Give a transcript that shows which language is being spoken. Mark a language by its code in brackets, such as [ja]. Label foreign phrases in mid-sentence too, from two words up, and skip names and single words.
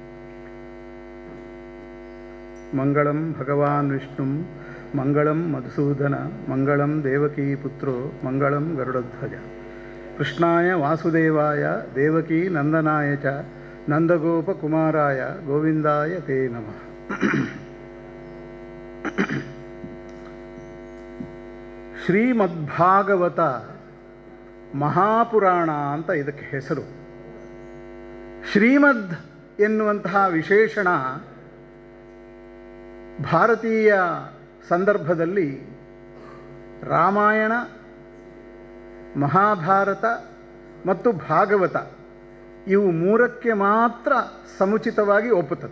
[sa] मंगलं भगवान् विष्णुं मंगलं मधुसूदन मंगलं देवकी पुत्रो मंगलं गरुडध्वज कृष्णाय वासुदेवाय देवकी नंदनाय च नंदगोपकुमाराय गोविंदाय ते नमः। [kn] ಶ್ರೀಮದ್ಭಾಗವತ ಮಹಾಪುರಾಣ ಅಂತ ಇದಕ್ಕೆ ಹೆಸರು. ಶ್ರೀಮದ್ ಎನ್ನುವಂತಹ ವಿಶೇಷಣ ಭಾರತೀಯ ಸಂದರ್ಭದಲ್ಲಿ ರಾಮಾಯಣ, ಮಹಾಭಾರತ ಮತ್ತು ಭಾಗವತ ಇವು ಮೂರಕ್ಕೆ ಮಾತ್ರ ಸಮುಚಿತವಾಗಿ ಒಪ್ಪುತ್ತದೆ.